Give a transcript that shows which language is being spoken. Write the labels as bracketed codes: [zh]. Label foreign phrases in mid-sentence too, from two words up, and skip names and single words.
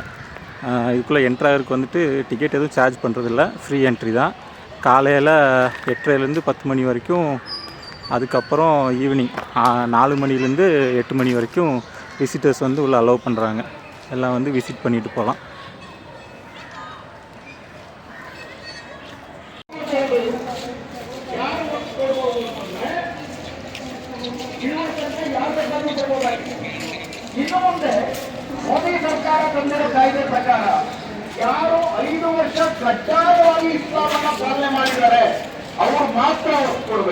[ta] இதுக்குள்ளே என்ட்ராகிறதுக்கு வந்துட்டு டிக்கெட் எதுவும் சார்ஜ் பண்ணுறதில்ல, [en] free entry [ta] தான். காலையில் 8:30லேருந்து 10 மணி வரைக்கும், அதுக்கப்புறம் ஈவினிங் 4 மணிலேருந்து 8 மணி வரைக்கும் விசிட்டர்ஸ் வந்து உள்ளே அலோவ் பண்ணுறாங்க. எல்லாம் வந்து விசிட் பண்ணிட்டு போகலாம். [kn] ಇನ್ನು ಮುಂದೆ ಮೋದಿ ಸರ್ಕಾರ ತಂದಿರೋ ಕಾಯ್ದೆ ಪ್ರಕಾರ ಯಾರು 5 ವರ್ಷ ಕಡ್ಡಾಯವಾಗಿ ಇಸ್ಲಾಮನ್ನ ಪಾಲನೆ ಮಾಡಿದ್ದಾರೆ ಅವರು ಮಾತ್ರ ಕೊಡಬೇಕು.